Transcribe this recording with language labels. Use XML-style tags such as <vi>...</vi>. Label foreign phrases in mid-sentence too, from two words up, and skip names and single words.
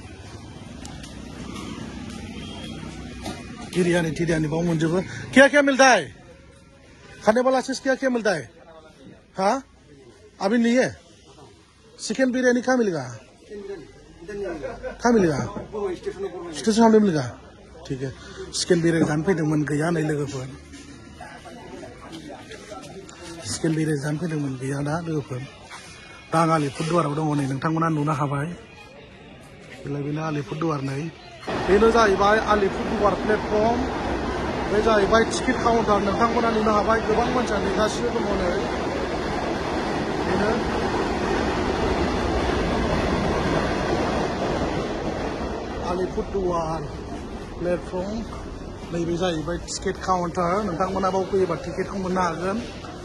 <hi>बिरियानी टिरियानी</hi> <brx>बाव मोनजोबो</brx> <hi>क्या मिलता है खाने वाला चीज क्या मिलता है हाँ अभी नहीं है चिकेन बिरियानी कहाँ मिलेगा स्टेशन सामने मिलेगा ठीक है चिकेन बिरियानी</hi> <brx>जानो फैदोंमोन गैया नै लोगोफोर</brx> <hi>चिकेन बिरियानी</hi> <brx>जानो फैदोंमोन गैया दा लोगोफोर दा आं आलिपुरदुवाराव दङ नै नोंथांमोना नुनो हाबाय बेनो आलिपुरदुवार नै बेनो जाहैबाय आलिपुरदुवार प्लेटफर्म बे जाहैबाय टिकेट काउन्टार नोंथांमोना नुनो हाबाय गोबां मानसिया नेगासिनो दङ नै बेनो आलिपुरदुवार प्लेटफर्म नैबे जाहैबाय टिकेट काउन्टार नोंथांमोना बाव फैयोबा टिकेटखौ मोननो हागोन</brx>